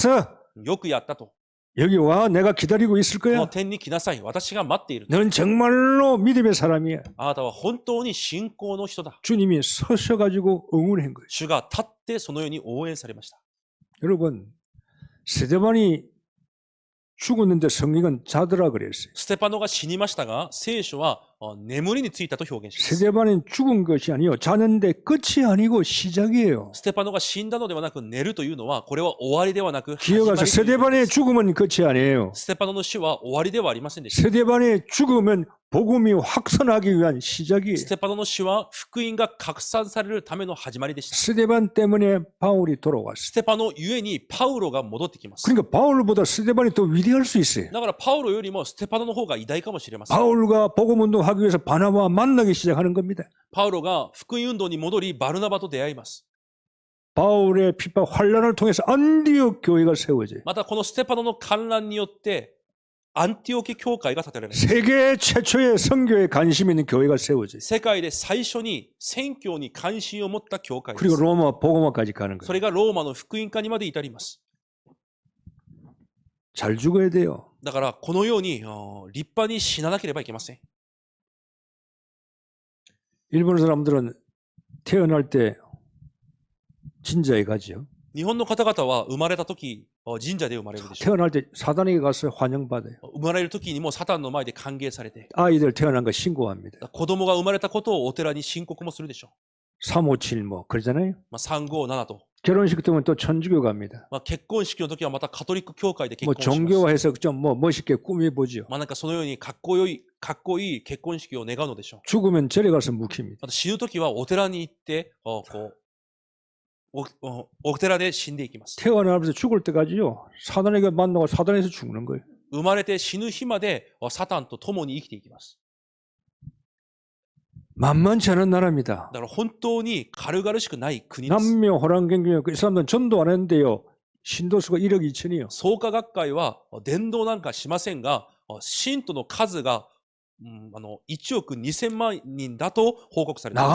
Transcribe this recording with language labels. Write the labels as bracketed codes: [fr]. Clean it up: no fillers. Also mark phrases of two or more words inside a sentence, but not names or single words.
[ko] 잘했어. [ja] よくやったと。 [ko] 여기 와. 내가 기다리고 있을 [ja] この [ko] 거야. [ja] 天に来なさい。私が待っている。 [ko] 너는 정말로 믿음의 사람이야. [ja] あなたは本当に信仰の人だ。 [ko] 주님이 서셔가지고 응원한 거예요. [ja] 主が立ってそのように応援されました。 [ko] 여러분, 스데반이 죽었는데 성경은 자더라 그랬어요. [ja] ステパノが死にましたが、聖書は眠りについたと表現します。 [ko] 스데반은 죽은 것이 아니요. 자는데 끝이 아니고 시작이에요. [ja] ステパノが死んだのではなく寝るというのは、これは終わりではなく始まり [ko] 기억하세요. [ja] ということで [ko] 스데반의 [ja] す。 [ko] 죽음은 끝이 아니에요. [ja] ステパノの死は終わりではありませんでした。 [ko] 스데반의 죽음은 복음이 확산하기 위한 시작이에요. [ja] ステパノの死は福音が拡散されるための始まりでした。 [ko] 스데반 때문에 바울이 돌아왔어요. [ja] ステパノゆえにパウロが戻ってきます。 [ko] 그러니까 바울보다 스데반이 더 위대할 수 있어요. [ja] だからパウロよりもステパノの方が偉大かもしれません。 [ko] 바울과 복음 운동하기 위해서 바나바와 만나기 시작하는 겁니다. [ja] パウロが福音運動に戻り、バルナバと出会います。 [ko] 바울의 핍박 환란을 통해서 안디옥 교회가 세워져요. [ja] またこのステパノの観覧によって、アンティオケ教会が建てられます。 [ko] 세계 최초의 선교에 관심 있는 교회가 세워져요. [ja] 世界で最初に宣教に関心を持った教会で [ko] 그리고 [ja] す。 [ko] 로마 복음화까지 가는 [ja] そ [ko] 거예요. [ja] れがローマの福音化にまで至ります。 [ko] 잘 죽어야 돼요. [ja] だからこのように立派に死ななければいけません。 [ko] 일본 사람들은 태어날 때 진자에 가죠. [ja] 日本の方々は生まれた時神社で生まれるでしょう。 [ko] 태어날 때 사단에게 가서 환영받아요. [ja] 生まれる時にもサタンの前で歓迎されて、 [ko] 아이들 태어난 거 신고합니다. [ja] 子供が生まれたことをお寺に申告もするでしょ [ko] 357 뭐 그러잖아요. [ja] う。357と。 [ko] 결혼식 때면 또 천주교 갑니다. [ja] 結婚式の時はまたカトリック教会で結 [ko] 뭐 [ja] 婚します。 [ko] 종교화해서 좀 뭐 멋있게 꾸며보죠. [ja] なんかそのようにかっこいい結婚式を願うのでしょう。 [ko] 죽으면 절에 가서 묵힙니다. [ja] また死ぬ時はお寺に行ってお寺で死んでいきます。 [ko] 태어나면서 죽을 때까지요. 사단에게 만나고 사단에서 죽는 거예요. [ja] 生まれて死ぬ日までサタンと共に生きていきます。 [ko] 만만치 않은 나라입니다. [ja] だから本当に軽々しくない国です。 [ko] 남묘 호랑경경에 그 사람들은 전도 안 했는데요. 신도수가 1억 2천이요. [ja] 創価学会は伝道なんかしませんが、信徒の数が1億2000万人だと報告されています。